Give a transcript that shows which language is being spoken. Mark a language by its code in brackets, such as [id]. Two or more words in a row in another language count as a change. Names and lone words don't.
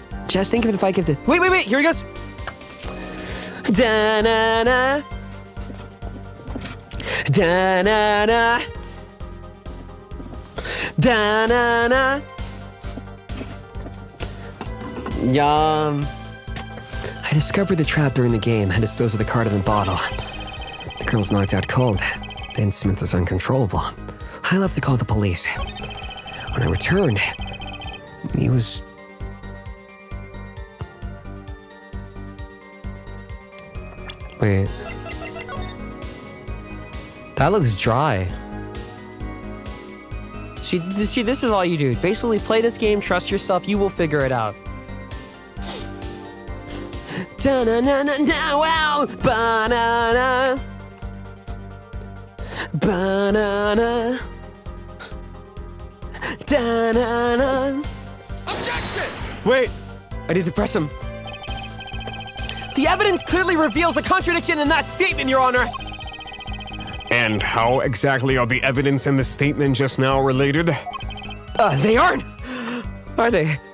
[en] Jess, thank you for the fight gifted. Wait, here he goes. Da-na-na. Da-na-na. Da-na-na. Yum. I discovered the trap during the game and disposed of the card in the bottle. The girl's knocked out cold. Then Smith was uncontrollable. I left to call the police. When I returned, he was... Wait. That looks dry. See, this is all you do. Basically, play this game, trust yourself, you will figure it out. Da-na-na-na-na, wow! Banana! Banana! Da-na-na! Objection! Wait, I need to press him. The evidence clearly reveals a contradiction in that statement, Your Honor. And how exactly are the evidence and the statement just now related? They aren't. Are they?